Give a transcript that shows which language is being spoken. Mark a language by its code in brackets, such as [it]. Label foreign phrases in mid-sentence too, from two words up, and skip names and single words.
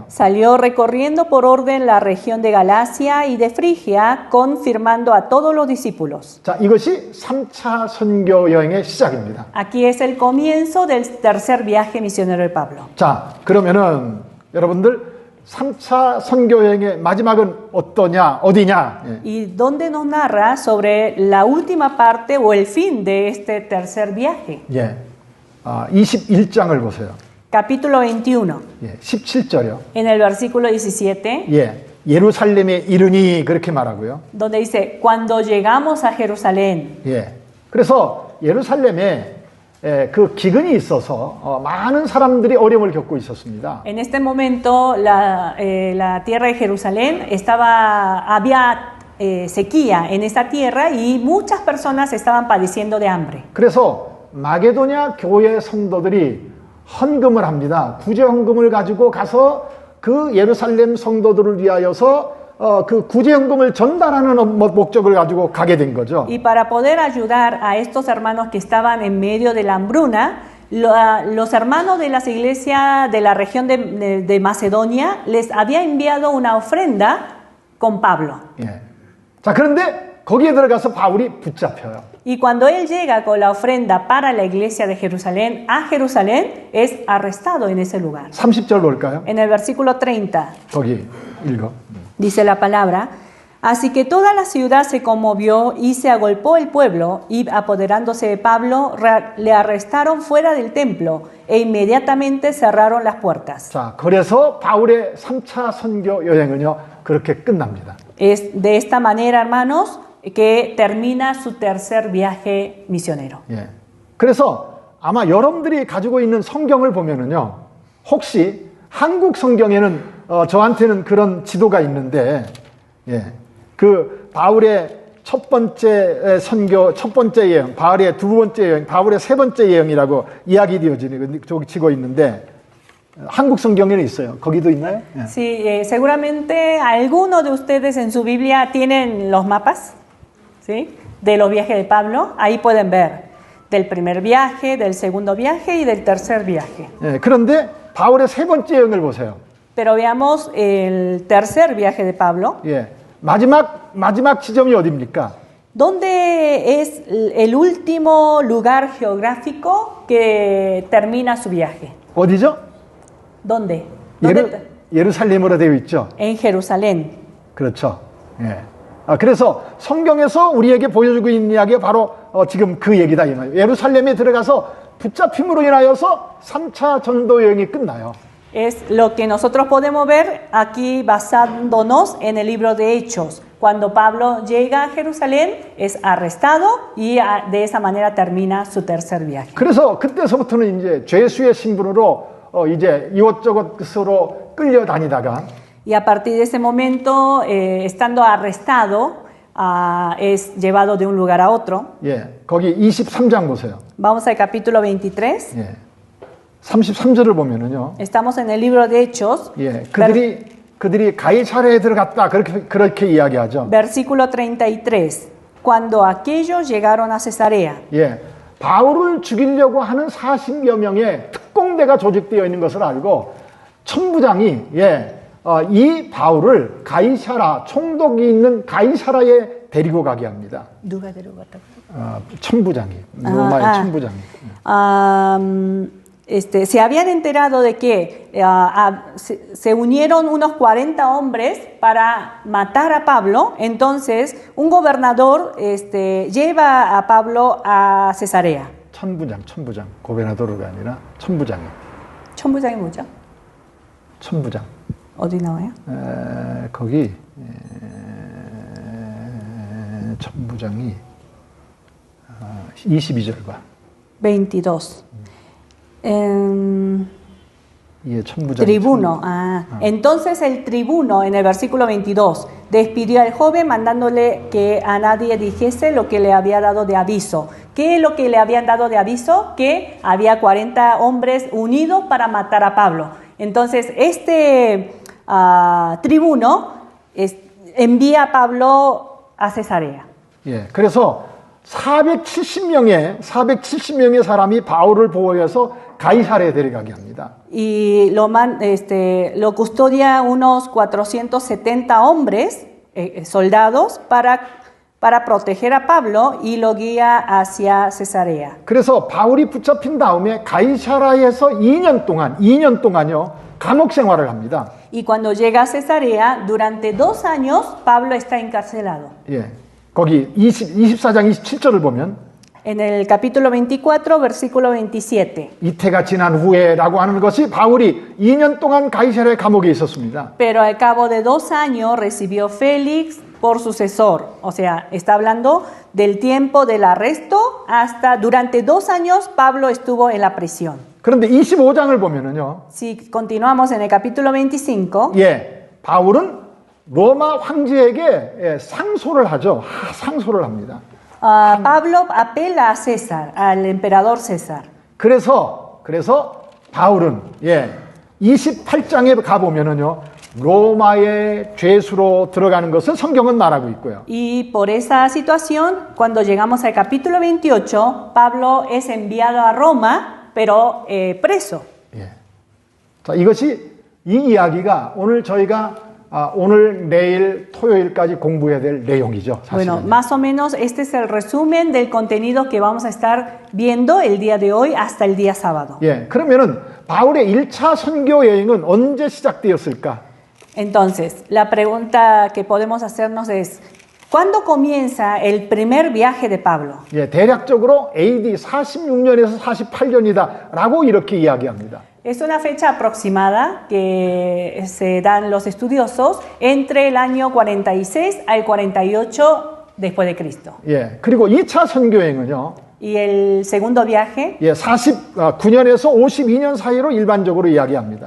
[es] salió recorriendo por orden la región de Galacia y de Frigia, confirmando a todos los discípulos. [ko] 자, 이것이 3차 선교 여행의 시작입니다. [es] Aquí es el comienzo del tercer viaje misionero de Pablo. [ko] 자, 그러면은 여러분들 3차 선교 여행의 마지막은 어디냐? 예. [es] ¿Y dónde nos narra sobre la última parte o el fin de este tercer viaje? [ko] 예. 21장을 보세요. [es] Capítulo 21, [ko] 예. 17절이요. [es] en el versículo 17, [ko] 예. 예루살렘에 이르니 그렇게 말하고요. [es] donde dice, cuando llegamos a Jerusalén. [ko] 예. 그래서 예루살렘에 그 기근이 있어서 많은 사람들이 어려움을 겪고 있었습니다. [es] En este momento la tierra de Jerusalén había sequía en esa tierra y muchas personas estaban padeciendo de hambre. [ko] 그래서 마게도냐 교회 성도들이 헌금을 합니다. 구제 헌금을 가지고 가서 그 예루살렘 성도들을 위하여서 그 구제헌금을 전달하는 목적을 가지고 가게 된 거죠. [es] Y para poder ayudar a estos hermanos que estaban en medio de la hambruna, los hermanos de las iglesias de la región de Macedonia les había enviado una ofrenda con Pablo. [ko] 예. 자, 그런데 거기에 들어가서 바울이 붙잡혀요. [es] Y cuando él llega con la ofrenda para la iglesia de Jerusalén a Jerusalén, es arrestado en ese lugar. [ko] 30절 볼까요? [es] En el versículo 30. [ko] 거기 읽어. [es] Dice la palabra, así que toda la ciudad se conmovió y se agolpó el pueblo y apoderándose de Pablo le arrestaron fuera del templo e inmediatamente cerraron las puertas. [ko] 자, 그래서 바울의 3차 선교 여행은요 그렇게 끝납니다. [es] Es de esta manera, hermanos, que termina su tercer viaje misionero. [ko] 예. 그래서 아마 여러분들이 가지고 있는 성경을 보면은요 혹시 한국 성경에는 저한테는 그런 지도가 있는데, 예, 그 바울의 첫 번째 선교, 첫 번째 여행, 바울의 두 번째 여행, 바울의 세 번째 여행이라고 이야기되어지는 저기 지고 있는데 한국 성경에는 있어요. 거기도 있나요? 예. [es] Sí, seguramente algunos de ustedes en su Biblia tienen los mapas, ¿sí? De los viajes de Pablo. Ahí pueden ver del primer viaje, del segundo viaje y del tercer viaje. [ko] 예, 그런데 바울의 세 번째 여행을 보세요. [es] Pero veamos el tercer viaje de Pablo. [ko] 예, 마지막 지점이 어디입니까? [es] ¿Dónde es el último lugar geográfico que termina su viaje? [ko] 어디죠? [es] ¿Dónde? [ko] 예루살렘으로 되어 있죠. [es] En Jerusalén. [ko] 그렇죠. 예. 그래서 성경에서 우리에게 보여주고 있는 이야기가 바로 지금 그 얘기다 이 말이에요. 예루살렘에 들어가서 붙잡힘으로 인하여서 3차 전도 여행이 끝나요. [es] Es lo que nosotros podemos ver aquí basándonos en el libro de Hechos. Cuando Pablo llega a Jerusalén es arrestado y de esa manera termina su tercer viaje. [ko] 그래서 그때서부터는 이제 죄수의 신분으로 이제 이곳저곳으로 끌려다니다가 [es] Y a partir de ese momento, estando arrestado, es llevado de un lugar a otro. [ko] 예, 거기 23장 보세요. [es] Vamos al capítulo 23. [ko] 예. 33절을 보면은요. [es] Estamos en el libro de Hechos. [ko] 예, 그들이 가이사랴에 들어갔다 그렇게 이야기하죠. [es] Versículo 33. Cuando aquellos llegaron a Cesarea. [ko] 예, 바울을 죽이려고 하는 40여 명의 특공대가 조직되어 있는 것을 알고 천부장이 이 바울을 가이사라 총독이 있는 가이사라에 데리고 가게 합니다. 누가 데려갔다고? 천부장이 로마의 천부장이. [es] Se habían enterado de que se unieron unos 40 hombres para matar a Pablo. Entonces, un gobernador lleva a Pablo a Cesarea. [ko] 천부장. 고베나도르가 아니라 천부장이. 천부장이 뭐죠? 천부장. 어디 나와요? 거기 천부장이 22절과 22. 천부장. [es] Tribuno. Entonces el tribuno en el versículo 22 despidió al joven mandándole que a nadie dijese lo que le había dado de aviso. ¿Qué es lo que le habían dado de aviso? Que había 40 hombres unidos para matar a Pablo. Entonces este tribuno envía a Pablo a Cesarea. [ko] 예, 그래서 470명의 사람이 바울을 보호해서 가이사랴에 데려가게 합니다. [es] Y lo custodia unos 470 hombres, soldados, para proteger a Pablo y lo guía hacia Cesarea. [ko] 그래서 바울이 붙잡힌 다음에 가이사랴에서 2년 동안요 감옥 생활을 합니다. [es] Y cuando llega a Cesarea, durante 2 años, Pablo está encarcelado. [ko] 예, 거기 24장 27절을 보면 [es] En el capítulo 24, versículo 27. [ko] 이태가 지난 후에라고 하는 것이 바울이 2년 동안 가이사랴 감옥에 있었습니다. [es] Pero al cabo de 2 años recibió Félix por sucesor. O sea, está hablando del tiempo del arresto hasta durante 2 años Pablo estuvo en la prisión. [ko] 그런데 25장을 보면은요. [es] Si continuamos en el capítulo 25. [ko] 예, 바울은 로마 황제에게 상소를 하죠. 상소를 합니다. [es] Pablo apela a César, al emperador César. [ko] 그래서 바울은 28장에 가 보면은요. 로마의 죄수로 들어가는 것을 성경은 말하고 있고요. [es] Y por esa situación, cuando llegamos al capítulo 28, Pablo es enviado a Roma, pero preso. [ko] 예. 자, 이 이야기가 오늘 저희가 오늘, 내일, 토요일까지 공부해야 될 내용이죠. 사실은. [es] Bueno, más o menos este es el resumen del contenido que vamos a estar viendo el día de hoy hasta el día sábado. [ko] 예, 그러면은 바울의 1차 선교 여행은 언제 시작되었을까? [es] Entonces, la pregunta que podemos hacernos es, ¿cuándo comienza el primer viaje de Pablo? [ko] 예, 대략적으로 AD 46년에서 48년이다라고 이렇게 이야기합니다. [es] Es una fecha aproximada que se dan los estudiosos entre el año 46 al 48 después de Cristo. [ko] 예, 그리고 2차 선교 여행은요. [es] Y el segundo viaje [ko] 49년에서 52년 사이로 일반적으로 이야기합니다.